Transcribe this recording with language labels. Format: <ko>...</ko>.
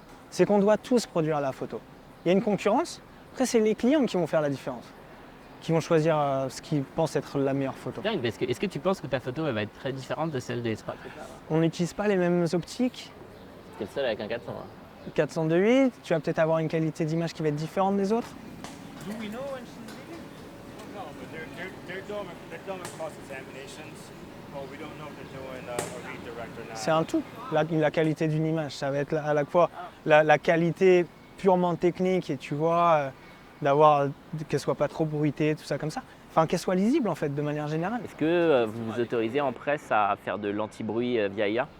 <fr>C'est qu'on doit tous produire la photo. Il y a une concurrence, après c'est les clients qui vont faire la différence, qui vont choisir ce qu'ils pensent être la meilleure photo. Dingue, parce que est-ce que tu penses que ta photo elle va être très différente de celle des spots? On n'utilise pas les mêmes optiques. T'es le seul avec un 400. Hein. 402.8, tu vas peut-être avoir une qualité d'image qui va être différente des autres.</fr> <en>Do we know when she's leaving? No, but they're done across examinations. Well, we don't know if they're doing a read direct or not.</en> <fr>C'est un tout, la qualité d'une image. Ça va être à la fois la qualité purement technique et tu vois, d'avoir qu'elle soit pas trop bruitée, tout ça comme ça. Enfin, qu'elle soit lisible en fait, de manière générale. Est-ce que vous vous autorisez en presse à faire de l'anti-bruit via IA?</fr>